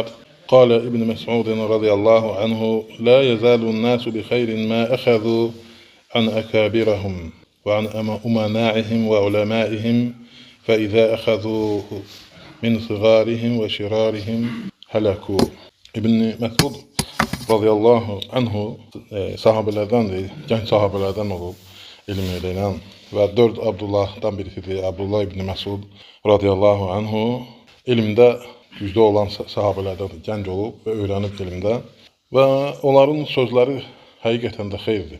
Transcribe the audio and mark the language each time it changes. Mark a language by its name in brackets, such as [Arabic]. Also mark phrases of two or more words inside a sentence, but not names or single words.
[Arabic] قال ابن مسعود رضي الله عنه: لا يزال الناس بخير ما أخذوا عن أكابرهم وعن أمناعهم وعلمائهم، فإذا أخذوا من صغارهم وشرارهم هلكوا. [Azerbaijani] İbn Məsud [Arabic] رضي الله عنه [Azerbaijani] sahabelerdendir, genç sahabelerden olub, elm öyrənən və 4 Abdullahdan birisidir. Abdullah ibn Məsud [Arabic] رضي الله عنه [Azerbaijani] elmdə güclü olan sahabelerdən gənc olub və öyrənib elmdə və onların sözləri həqiqətən də xeyirdir.